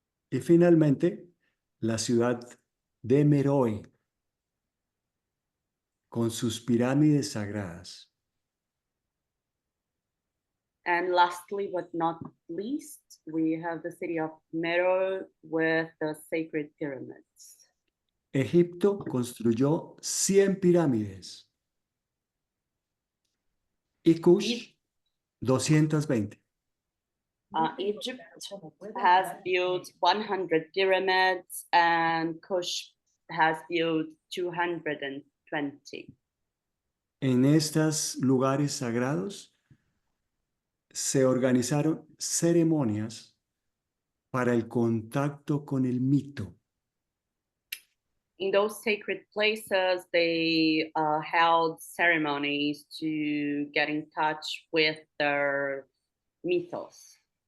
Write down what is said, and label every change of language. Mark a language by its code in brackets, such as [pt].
[es] Y finalmente, la ciudad de Meroe, con sus pirámides sagradas. [en] And lastly, but not least, we have the city of Meroe with the sacred pyramids. [es] Egipto construyó 100 pirámides y Kush 220. [en] Egypt has built 100 pyramids and Kush has built 220. [es] En estos lugares sagrados se organizaron ceremonias para el contacto con el mito. [en] In those sacred places, they held ceremonies to get in touch with their mythos.